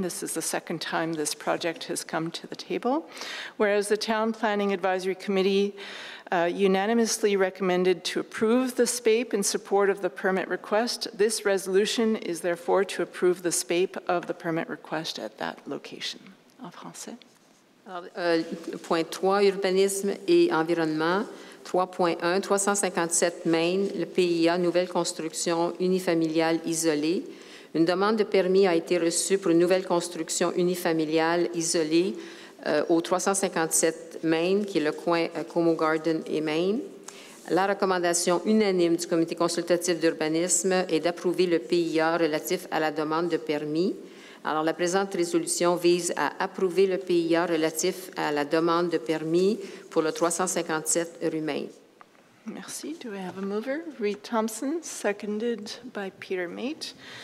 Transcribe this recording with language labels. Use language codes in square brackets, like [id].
[en] This is the second time this project has come to the table. Whereas the Town Planning Advisory Committee unanimously recommended to approve the SPAPE in support of the permit request. This resolution is therefore to approve the SPAPE of the permit request at that location. [fr] En français. Alors, point 3, urbanisme et environnement. 3.1, 357 Main, le PIA, nouvelle construction unifamiliale isolée. Une demande de permis a été reçue pour une nouvelle construction unifamiliale isolée au 357 Main, qui est le coin Como Garden et Main. La recommandation unanime du comité consultatif d'urbanisme est d'approuver le PIA relatif à la demande de permis. Alors, la présente résolution vise à approuver le PIA relatif à la demande de permis pour le 357 rue Main. Merci. [en] Do we have a mover? Reed Thompson, seconded by Peter Mate.